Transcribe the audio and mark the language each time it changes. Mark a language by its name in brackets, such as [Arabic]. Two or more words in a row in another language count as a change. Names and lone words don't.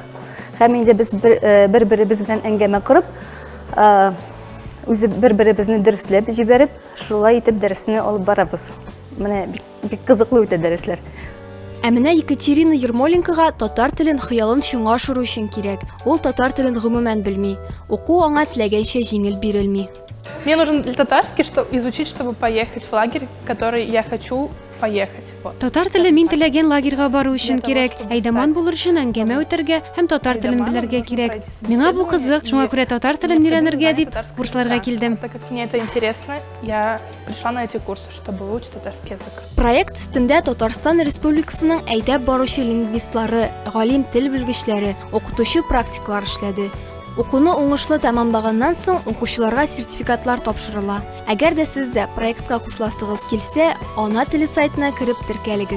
[Tatar] Һәм инде без бер-беребез белән әңгәмә корып, үзе бер-беребезне дөресләп җибәреп, шулай итеп дәресне алып барабыз. Менә бик кызыклы үтә дәресләр. Ә менә Екатерина Ермоленкага татар телен хыялын чынга ашыру өчен кирәк. Ул татар телен гомумән белми. Уку аңа теләгәнчә җиңел бирелми. [Russian] Мне нужен татарский, чтобы изучить, чтобы поехать в лагерь, в который я хочу поехать. [Tatar] Татар теле мин теләгән лагерьга бару өчен кирәк. Әйдәман булыр өчен әңгәмә үтәргә һәм татар телен белергә кирәк. Миңа бу кызык, шуңа күрә татар телен өйрәнергә дип курсларга килдем. [Russian] Так как мне это интересно, я пришла на эти курсы, чтобы выучить татарский язык. [Tatar] Проект өстендә Татарстан Республикасының әйдәп баручы лингвистлары, галим тел белгечләре, укытучы практиклар эшләде. Укуны уңышлы тәмамлаганнан соң укучыларга сертификатлар тапшырыла. Әгәр дә сез дә проектка кушыласыгыз килсә, ана теле сайтына кереп теркәлегез.